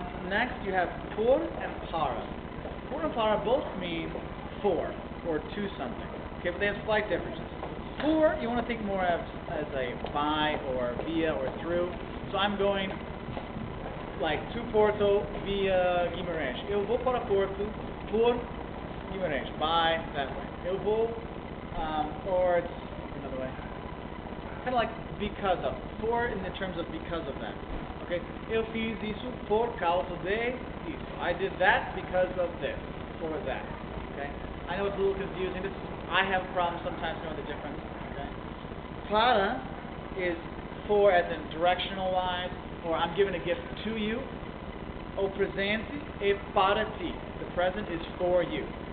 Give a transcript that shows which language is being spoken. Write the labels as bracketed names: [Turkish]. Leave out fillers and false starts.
[English] Next, you have por and para. Por and para both mean for or to something. Okay, but they have slight differences. For, you want to think more of as a by or via or through. So I'm going like to Porto via Guimarães. [Portuguese] Eu vou para Porto por Guimarães. [English] By that way. [Portuguese] Eu vou, [English] or it's another way. Kind of like because of. For in the terms of because of that. [Portuguese] Okay, eu fiz isso por causa de isso. [English] I did that because of this, or that. Okay, I know it's a little confusing. I have a problem sometimes knowing the difference. Okay, Para is for as in directional wise, or I'm giving a gift to you. [Portuguese] O presente é para ti. [English] The present is for you.